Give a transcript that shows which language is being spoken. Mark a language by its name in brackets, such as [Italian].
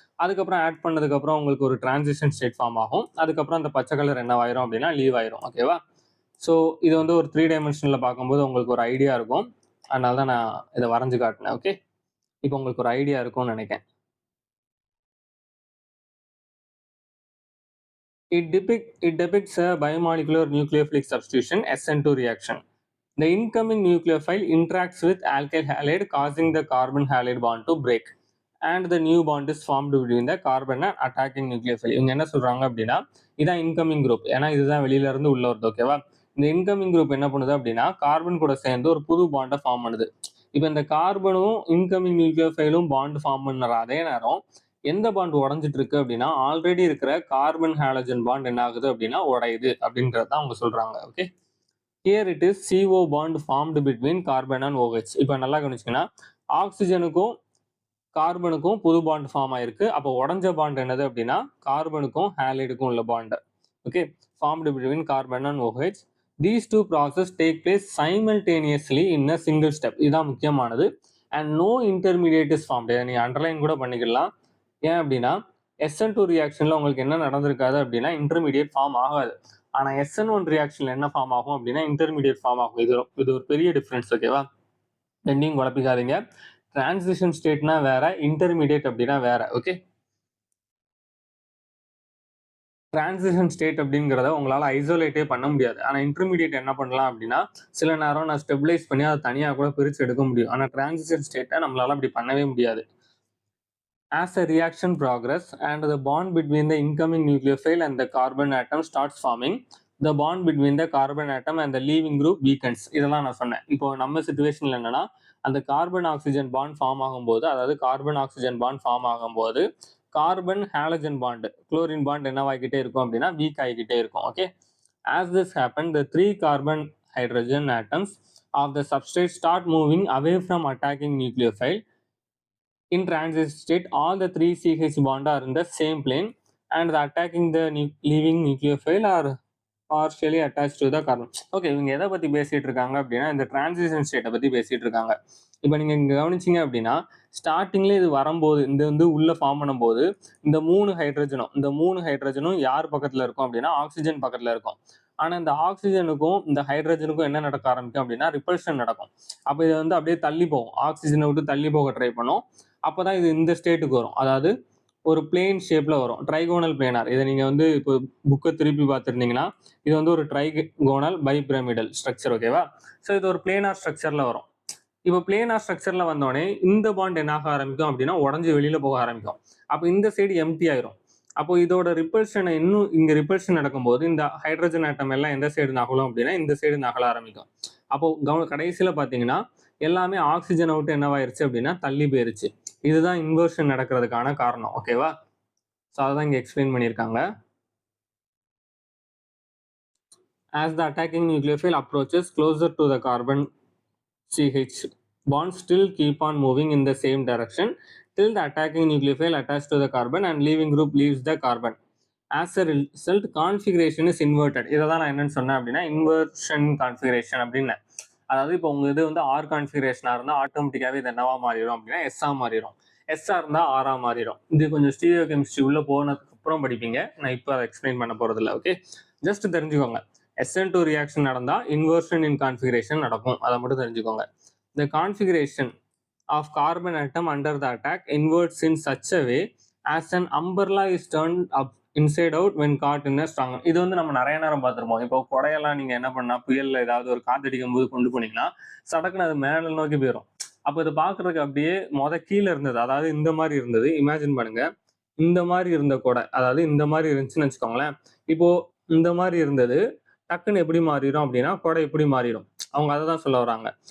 [Tamil] அதுக்கப்புறம் ஆட் பண்ணதுக்கப்புறம் உங்களுக்கு ஒரு டிரான்சிஷன் ஸ்டேட் ஃபார்ம் ஆகும். அதுக்கப்புறம் அந்த பச்சை கலர் என்னவாயிரும் அப்படின்னா லீவ் ஆயிரும். ஓகேவா? ஸோ இது வந்து ஒரு 3 டைமென்ஷனில் பார்க்கும்போது உங்களுக்கு ஒரு ஐடியா இருக்கும். அதனால தான் நான் இதை வரைஞ்சு காட்டினேன். ஓகே, இப்போ உங்களுக்கு ஒரு ஐடியா இருக்கும்னு நினைக்கிறேன். [English] It depicts a biomolecular nucleophilic substitution SN2 reaction. The incoming nucleophile interacts with alkyl halide causing the carbon halide bond to break and the new bond is formed between the carbon and attacking nucleophile. [Tamil] இவங்க என்ன சொல்றாங்க அப்படின்னா இதான் incoming group, ஏன்னா இதுதான் வெளியில இருந்து உள்ள வருது. ஓகேவா? இந்த இன்கமிங் குரூப் என்ன பண்ணுது அப்படின்னா கார்பன் கூட சேர்ந்து ஒரு புது பாண்டை ஃபார்ம் பண்ணுது. இப்போ இந்த கார்பனும் இன்கமிங் நியூக்ளியோஃபைலும் பாண்ட் ஃபார்ம் பண்ணுற அதே நேரம் எந்த பாண்ட் உடஞ்சிட்டு இருக்கு அப்படின்னா ஆல்ரெடி இருக்கிற கார்பன் ஹாலஜன் பாண்ட் என்ன ஆகுது அப்படின்னா உடையுது அப்படின்றத அவங்க சொல்றாங்க. [English] Okay, here it is CO bond formed between carbon and OH. [Tamil] இப்போ நல்லா கவனிச்சிங்கன்னா ஆக்சிஜனுக்கும் கார்பனுக்கும் புது பாண்ட் ஃபார்ம் ஆயிருக்கு. அப்போ உடஞ்ச பாண்ட் என்னது அப்படின்னா கார்பனுக்கும் ஹாலைடுக்கும் உள்ள bond. [English] Okay, formed between carbon and OH. These two processes take place simultaneously in a single step. [Tamil] இதுதான் முக்கியமானது. [English] and no intermediate is formed. [Tamil] இதை நீ அண்டர்லைன் கூட பண்ணிக்கலாம். ஏன் அப்படின்னா SN2 ரியாக்ஷன்ல உங்களுக்கு என்ன நடந்திருக்காது அப்படின்னா இன்டர்மீடியட் ஃபார்ம் ஆகாது. ஆனா SN1 ரியாக்ஷன்ல என்ன ஃபார்ம் ஆகும் அப்படின்னா இன்டர்மீடியட் ஃபார்ம் ஆகும். இது ஒரு பெரிய டிஃபரன்ஸ். ஓகேவா? ரெண்டையும் குழப்பிக்காதீங்க. டிரான்சிஷன் ஸ்டேட்னா வேற, இன்டர்மீடியட் அப்படின்னா வேற. ஓகே, டிரான்சிஷன் ஸ்டேட் அப்படிங்கிறத உங்களால் ஐசோலேட்டே பண்ண முடியாது. ஆனால் இன்டர்மீடியட் என்ன பண்ணலாம் அப்படின்னா சில நேரம் நான் ஸ்டெபிலைஸ் பண்ணி அதை தனியாக கூட பிரித்து எடுக்க முடியும். ஆனால் டிரான்சிஷன் ஸ்டேட்டை நம்மளால அப்படி பண்ணவே முடியாது. [English] As a reaction progress and the bond between the incoming nucleophile and the carbon atom starts forming, the bond between the carbon atom and the leaving group weakens. [Tamil] இதெல்லாம் நான் சொன்னேன். இப்போ நம்ம சிச்சுவேஷன்ல என்னன்னா அந்த கார்பன் ஆக்சிஜன் பாண்ட் ஃபார்ம் ஆகும்போது, அதாவது carbon oxygen bond form ஆகும்போது carbon halogen bond chlorine bond என்னவாகிட்டே இருக்கும் அப்படின்னா வீக் ஆகிக்கிட்டே இருக்கும். [English] Okay, as this happened the 3 carbon hydrogen atoms of the substrate start moving away from attacking nucleophile. In transit state all the 3 CH bond are in the same plane and the attacking the leaving nucleophile are partially attached to the carbon. [Tamil] Okay, இவங்க எதை பற்றி பேசிகிட்டு இருக்காங்க அப்படின்னா இந்த transition ஸ்டேட்டை பற்றி பேசிகிட்டு இருக்காங்க. இப்போ நீங்கள் இங்கே கவனிச்சிங்க அப்படின்னா ஸ்டார்டிங்கில் இது வரும்போது இந்த வந்து உள்ளே ஃபார்ம் பண்ணும்போது இந்த மூணு ஹைட்ரஜனும் யார் பக்கத்தில் இருக்கும் அப்படின்னா ஆக்சிஜன் பக்கத்தில் இருக்கும். ஆனால் இந்த ஆக்சிஜனுக்கும் இந்த ஹைட்ரஜனுக்கும் என்ன நடக்க ஆரம்பிக்கும் அப்படின்னா ரிப்பல்ஷன் நடக்கும். அப்போ இது வந்து அப்படியே தள்ளி போகும், ஆக்சிஜனை விட்டு தள்ளி போக ட்ரை பண்ணும். அப்போ தான் இது இந்த ஸ்டேட்டுக்கு வரும், அதாவது ஒரு பிளேன் ஷேப்பில் வரும், ட்ரைகோனல் பிளேனார். இதை நீங்கள் வந்து இப்போ புக்கை திருப்பி பார்த்துருந்தீங்கன்னா இது வந்து ஒரு ட்ரைகோனல் பைபிரமிடல் ஸ்ட்ரக்சர். ஓகேவா? ஸோ இது ஒரு பிளேனார் ஸ்ட்ரக்சரில் வரும். இப்போ பிளேனார் ஸ்ட்ரக்சரில் வந்தோடனே இந்த பாண்ட் என்ன ஆக ஆரம்பிக்கும் அப்படின்னா உடஞ்சி வெளியில் போக ஆரம்பிக்கும். அப்போ இந்த சைடு எம்டி ஆயிரும். அப்போ இதோட ரிப்பல்ஷனை இன்னும் இங்கே ரிப்பல்ஷன் நடக்கும்போது இந்த ஹைட்ரஜன் ஆட்டம் எல்லாம் எந்த சைடு நகலும் அப்படின்னா இந்த சைடு நகல ஆரம்பிக்கும். அப்போ கடைசியில் பார்த்தீங்கன்னா எல்லாமே ஆக்சிஜனை விட்டு என்னவாயிருச்சு அப்படின்னா தள்ளி போயிருச்சு. இதுதான் இன்வர்ஷன் நடக்கிறதுக்கான காரணம். ஓகேவா? ஸோ அதான் இங்கே எக்ஸ்பிளைன் பண்ணியிருக்காங்க. [English] As the attacking nucleophile approaches closer to the carbon CH bonds still keep on moving in the same direction till the attacking nucleophile attached to the carbon and leaving group leaves the carbon. As a result configuration is inverted. [Tamil] இதை தான் நான் என்னன்னு சொன்னேன் அப்படின்னா inversion configuration அப்படின்னு. அதாவது இப்போ உங்க இது வந்து ஆர் கான்ஃபிகரேஷனாக இருந்தால் ஆட்டோமேட்டிக்காகவே இது என்னவா மாறிடும் அப்படின்னா எஸ்ஸாக மாறிடும், எஸ்ஆர் இருந்தால் ஆராக மாறிடும். இது கொஞ்சம் ஸ்டீரியோ கெமிஸ்ட்ரி உள்ளே போனதுக்கு அப்புறம் படிப்பீங்க, நான் இப்போ அதை எக்ஸ்பிளைன் பண்ண போகிறதில்ல. ஓகே, ஜஸ்ட் தெரிஞ்சுக்கோங்க, SN2 ரியாக்ஷன் நடந்தால் இன்வர்ஷன் இன் கான்ஃபிகரேஷன் நடக்கும், அதை மட்டும் தெரிஞ்சுக்கோங்க. [English] The configuration of carbon atom under the attack inverts in such a way as an umbrella is turned up inside out when caught in a strong. [Tamil] இது வந்து நம்ம நிறைய நேரம் பார்த்துருப்போம். இப்போ கொடையெல்லாம் நீங்கள் என்ன பண்ணால் புயலில் ஏதாவது ஒரு காத்தடிக்கும் போது கொண்டு போனீங்கன்னா சடக்குன்னு அது மேலே நோக்கி போயிடும். அப்போ இதை பார்க்குறதுக்கு அப்படியே கீழே இருந்தது, அதாவது இந்த மாதிரி இருந்தது. இமேஜின் பண்ணுங்க, இந்த மாதிரி இருந்த கொடை, அதாவது இந்த மாதிரி இருந்துச்சுன்னு வச்சுக்கோங்களேன். இப்போ இந்த மாதிரி இருந்தது டக்குன்னு எப்படி மாறிடும் அப்படின்னா கொடை எப்படி மாறிடும், அவங்க அதை தான் சொல்ல வராங்க.